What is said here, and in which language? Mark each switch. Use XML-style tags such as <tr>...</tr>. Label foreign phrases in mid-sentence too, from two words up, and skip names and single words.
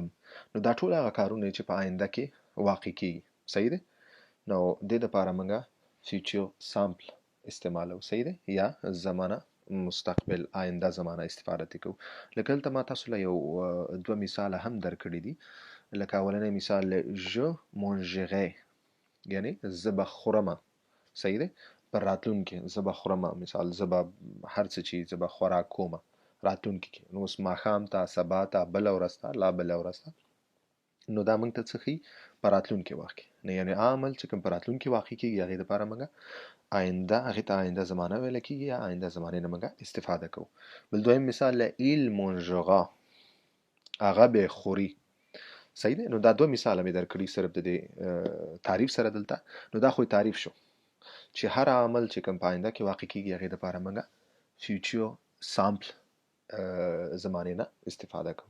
<ps>نو دا ټول هغه کارونه چې په آینده کې واقع کېږي. صحیح دی؟ نو دې دپاره موږ</ps> <en>future simple</en> <ps>استعمالوو. صحیح دی؟ یا زمانه مستقبل آینده زمانه استفاده ترې کوو. لکه دلته ما تاسو له یو 2 مثاله هم درکړي دي. لکه اولنی مثال</ps> <fr>je mangerai</fr> <ps>یعنی زه به خورمه. صحیح دی؟ پر راتلونکې زه به خورمه، مثال زه به هر څه چې زه به خوراک کومه راتلونکې کې. نو اوس ماښام ته، سبا ته، بله ورځ ته، لا بله ورځ ته. نو دا موږ ته څه ښیي؟ په راتلونکې وخت کې. نو یعنې عمل چې کوم په راتلونکې واقع کېږي هغې دپاره موږ هغې ته آینده زمانه ویلی کېږي یا آینده زمانې نه موږ استفاده کوو. بل دویم مثال</ps> <fr>il mangera</fr> <ps>هغه به خوري. صحیح دی؟ نو دا 2 مثاله مې درکړي صرف د دې تعریف سره دلته. نو دا خو تعریف شو چې هر عمل چې کوم په آینده کې واقع کېږي هغې دپاره موږ</ps> <en>future simple</en> <ps>زمانې نه استفاده کوو.</ps>